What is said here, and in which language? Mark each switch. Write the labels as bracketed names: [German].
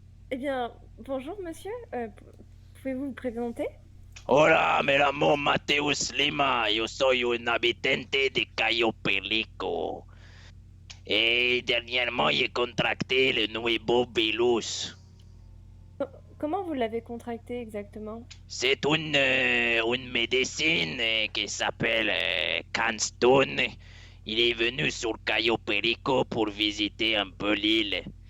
[French] Eh bien, bonjour monsieur, pouvez-vous vous présenter? [Spanish] Hola, me llamo Mateus Lima, yo soy un habitante de Cayo Perico. [French] Et dernièrement, j'ai contracté le [Spanish] nuevo virus. [French] Comment vous l'avez contracté exactement? C'est une médecine qui s'appelle Canstone. Il est venu sur Cayo Perico pour visiter un peu l'île.